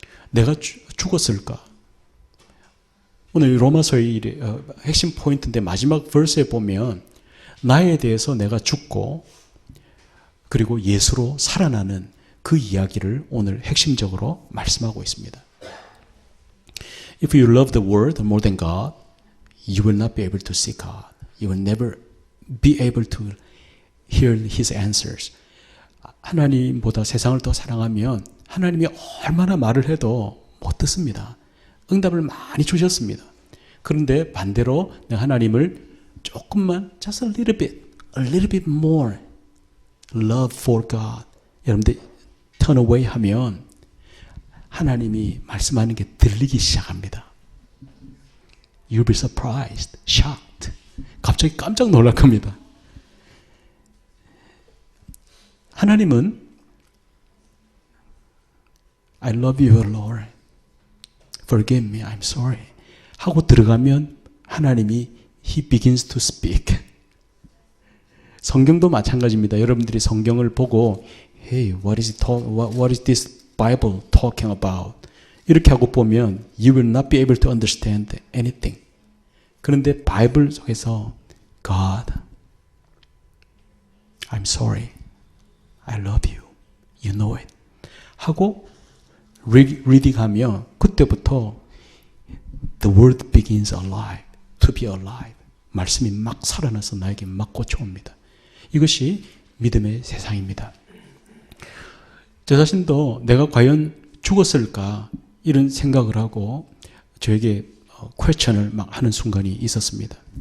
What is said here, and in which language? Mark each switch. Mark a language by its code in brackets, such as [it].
[ko] 내가 죽었을까? 오늘 로마서의 핵심 포인트인데 마지막 verse에 보면 나에 대해서 내가 죽고 그리고 예수로 살아나는 그 이야기를 오늘 핵심적으로 말씀하고 있습니다. [en] If you love the world more than God, you will not be able to see God. You will never be able to hear His answers. [ko] 하나님보다 세상을 더 사랑하면 하나님이 얼마나 말을 해도 못 듣습니다. 응답을 많이 주셨습니다. 그런데 반대로 하나님을 조금만 [en] just a little bit more love for God. [ko] 여러분들 [en] turn away [ko] 하면 하나님이 말씀하는 게 들리기 시작합니다. [en] You'll be surprised, shocked. [ko] 갑자기 깜짝 놀랄 겁니다. 하나님은 [en] I love you, Lord. Forgive me, I'm sorry. [ko] 하고 들어가면 하나님이 [en] He begins to speak. [ko] 성경도 마찬가지입니다. 여러분들이 성경을 보고 [en] Hey, what is this Bible talking about? [ko] 이렇게 하고 보면 [en] You will not be able to understand anything. [ko] 그런데 바이블 속에서 [en] God, I'm sorry. I love you. You know it. [ko] 하고 리딩하며 그때부터 [en] the word begins alive, to be alive. [ko] 말씀이 막 살아나서 나에게 막 꽂혀옵니다. 이것이 믿음의 세상입니다. 저 자신도 내가 과연 죽었을까 이런 생각을 하고 저에게 퀘스천을 막 하는 순간이 있었습니다.